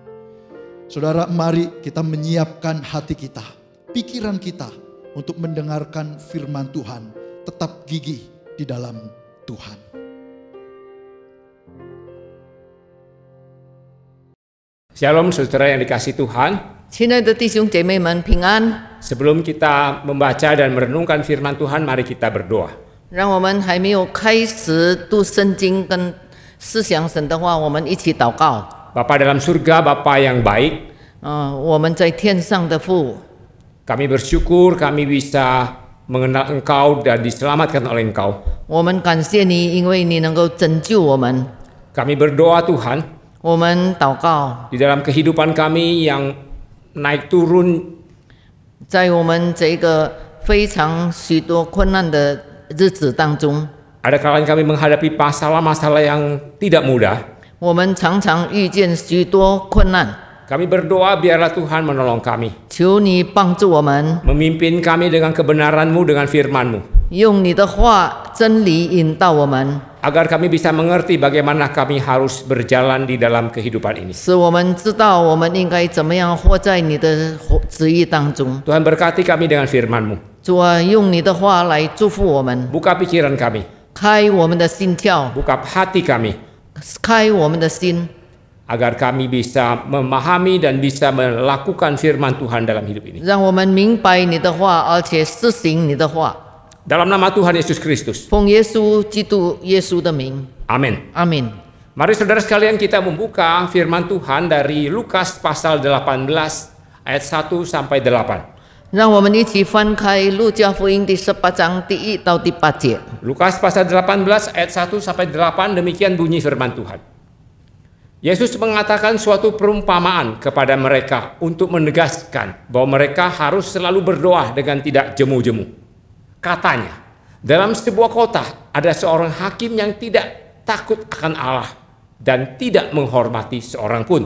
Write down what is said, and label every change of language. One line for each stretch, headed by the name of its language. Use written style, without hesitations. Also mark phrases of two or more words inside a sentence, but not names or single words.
Indonesian: Saudara, mari kita menyiapkan hati kita, pikiran kita untuk mendengarkan firman Tuhan. Tetap gigih di dalam Tuhan. Shalom saudara yang dikasihi Tuhan.
Chinese: 亲爱的弟兄姐妹们，平安。
Indonesian: Sebelum kita membaca dan merenungkan firman Tuhan, mari kita berdoa.
Chinese: 让我们还没有开始读圣经跟思想神的话，我们一起祷告。
Indonesian: Bapa dalam surga, Bapa yang baik,
Chinese: 我们在天上的父，
Indonesian: kami bersyukur kami bisa mengenal Engkau dan diselamatkan oleh Engkau.
Chinese: 我们感谢你，因为你能够拯救我们。
Indonesian: Kami berdoa Tuhan,
Chinese: 我们祷告，
Indonesian: di dalam kehidupan kami yang naik turun,
Chinese: 在我们这个非常许多困难的日子当中，
Indonesian: ada kalanya kami menghadapi masalah-masalah yang tidak mudah.
Chinese: 我们常常遇见许多困难。
Indonesian: Kami berdoa biarlah Tuhan menolong kami,
Chinese: 求你帮助我们，
Indonesian: memimpin kami dengan kebenaran-Mu, dengan firman-Mu,
Chinese: 用你的话真理引导我们。
Indonesian: agar kami bisa mengerti bagaimana kami harus berjalan di dalam kehidupan ini.
Chinese: 使我们知道我们应该怎么样活在你的旨意当中。
Indonesian: Tuhan berkati kami dengan firman-Mu.
Chinese: 主啊，用你的话来祝福我们，
Indonesian: Buka pikiran kami,
Chinese: 开我们的心窍，
Indonesian: buka hati kami,
Chinese: 开我们的心，
Indonesian: agar kami bisa memahami dan bisa melakukan firman Tuhan dalam hidup ini.
Chinese: 让我们明白你的话，而且实行你的话。
Indonesian: Dalam nama Tuhan Yesus Kristus.
Chinese: 奉耶稣基督耶稣的名，
Indonesian: Amin.
Chinese: 阿门。
Indonesian: Mari saudara sekalian kita membuka firman Tuhan dari Lukas pasal 18 ayat 1 sampai 8.
Chinese: 让我们一起翻开路加福音第18章第1到第8节。
Indonesian: Lukas pasal 18 ayat 1 sampai 8, demikian bunyi firman Tuhan. Yesus mengatakan suatu perumpamaan kepada mereka untuk menegaskan bahwa mereka harus selalu berdoa dengan tidak jemu-jemu. Katanya, dalam sebuah kota ada seorang hakim yang tidak takut akan Allah dan tidak menghormati seorang pun.